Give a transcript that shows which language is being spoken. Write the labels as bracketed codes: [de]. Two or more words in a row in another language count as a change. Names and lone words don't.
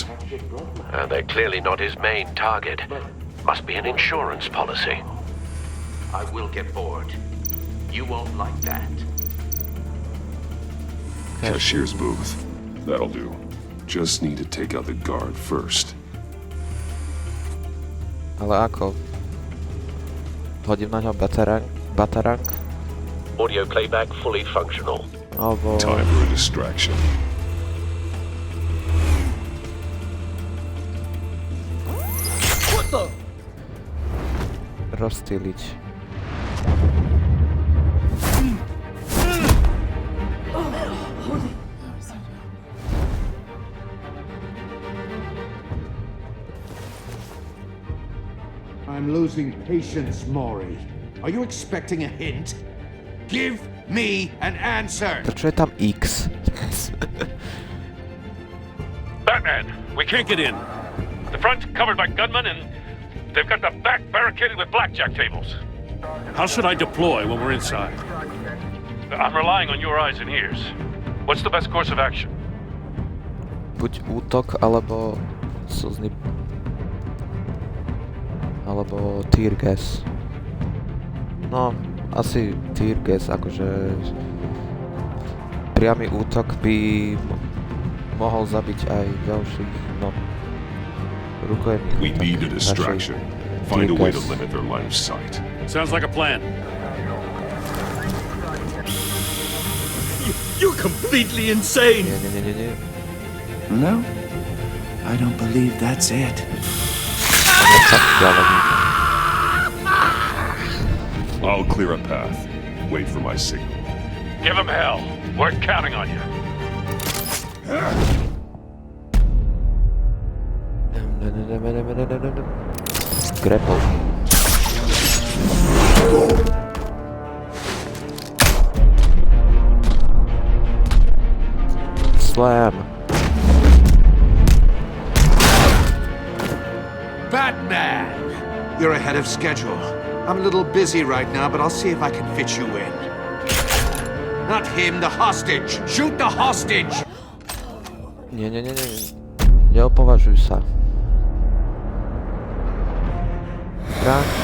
[en] They're clearly not his main target. Must be an insurance policy. I will get bored. You won't like that. Cashier's booth. That'll do. Just need to take out the guard first. [sk] Ale ako? Hodím na ňo batarang? [en] Audio playback fully functional. [sk] Alebo [en] Time for a distraction. [sk] rozstýliť. [en] I'm losing patience, Maury. Are you expecting a hint? Give me an answer! [sk] Prečo je tam X? [en] Batman, we can't get in. The front's covered by gunmen and they've got the back barricaded with blackjack tables. How should I deploy when we're inside? I'm relying on your eyes and ears. What's the best course of action? [sk] Buď útok, alebo slzný... alebo [en] tear gas. [sk] No, asi [en] tear gas, [sk] akože... priamy útok by mohol zabiť aj ďalších, no... rukojemníkov. [en] We need a [sk] tak [en] distraction. [sk] radšej [en] Find a tear way to gas. limit their line of sight. Sounds like a plan. You're completely insane! [sk] Nie. [en] No, I don't believe that's it. [sk] Ale tak ďalej. [en] I'll clear a path. Wait for my signal. Give him hell. We're counting on you. Grapple. Slam. Batman! You're ahead of schedule. I'm a little busy right now, but I'll see if I can fit you in. Not him, the hostage! Shoot the hostage! [sk] Nie. Neopovažuj sa. Frank.